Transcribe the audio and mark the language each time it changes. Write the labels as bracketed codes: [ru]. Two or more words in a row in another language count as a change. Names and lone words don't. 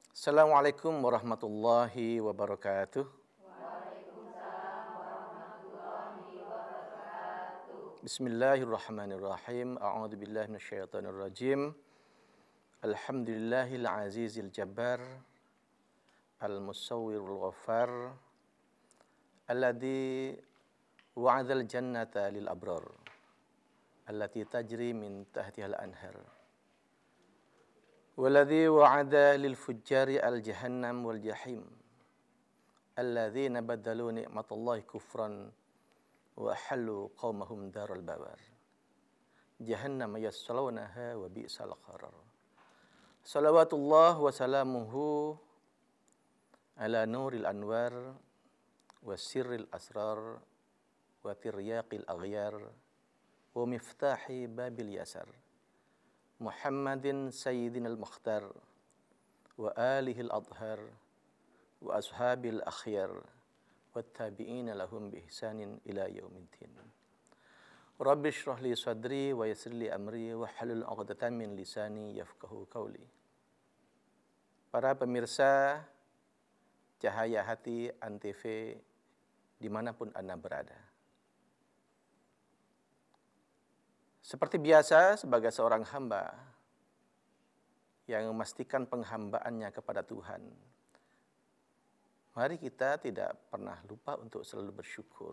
[ar] السلام عليكم ورحمة الله وبركاته. بسم الله الرحمن الرحيم. أعوذ بالله من الشيطان الرجيم. الحمد لله العزيز الجبار, المصور الغفار، الذي وعد الجنة للأبرار، التي تجري من تحتها الأنهار. والذي وعد للفجار الجهنم والجحيم، الذين بدلوا نعمة الله كفرا وأحلوا قومهم دار البوار. جهنم يصلونها وبئس القرار. صلوات الله وسلامه على نور الأنوار وسر الأسرار وترياق الأغيار ومفتاح باب اليسار. محمد سيدنا المختار وآله الأطهار وأصحاب الأخيار والتابعين لهم بإحسان إلى يوم الدين. رب اشرح لي صدري ويسر لي أمري واحلل عقدة من لساني يفقه قولي. [id] Para pemirsa Cahaya Hati Antv dimanapun Anda berada. Seperti biasa, sebagai seorang hamba yang memastikan penghambaannya kepada Tuhan, mari kita tidak pernah lupa untuk selalu bersyukur.